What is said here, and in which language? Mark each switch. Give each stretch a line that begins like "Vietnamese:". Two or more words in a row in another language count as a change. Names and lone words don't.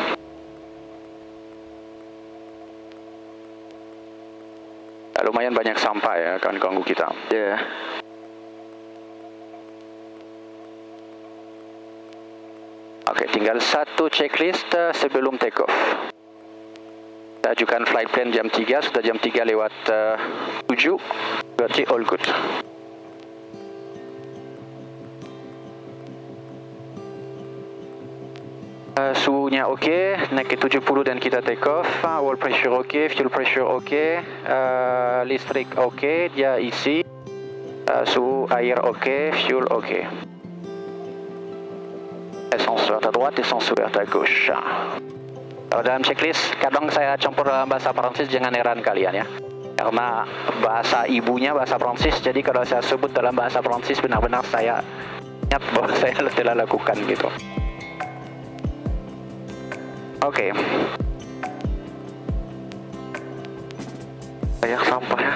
Indonesian: Lumayan banyak sampah ya, akan ganggu kita. Ya. Yeah. Oke, tinggal satu checklist sebelum
English: take off.
Indonesian: Kita ajukan
English: flight plan
Indonesian: jam 3, sudah jam 3 lewat 7, berarti
English: all good.
Indonesian: Suhunya oke, naik ke 70 dan kita
English: take off. Wall pressure
Indonesian: oke,
English: fuel pressure
Indonesian: oke, listrik oke, dia isi. Suhu air oke, fuel oke.
French: Essence ouverte à droite, essence ouverte à gauche.
Indonesian: Kalau dalam checklist, kadang saya campur dalam bahasa Prancis, jangan heran kalian ya. Karena bahasa ibunya bahasa Prancis, jadi kalau saya sebut dalam bahasa Prancis benar-benar saya ingat bahwa saya telah lakukan gitu. Oke. Banyak sampah ya?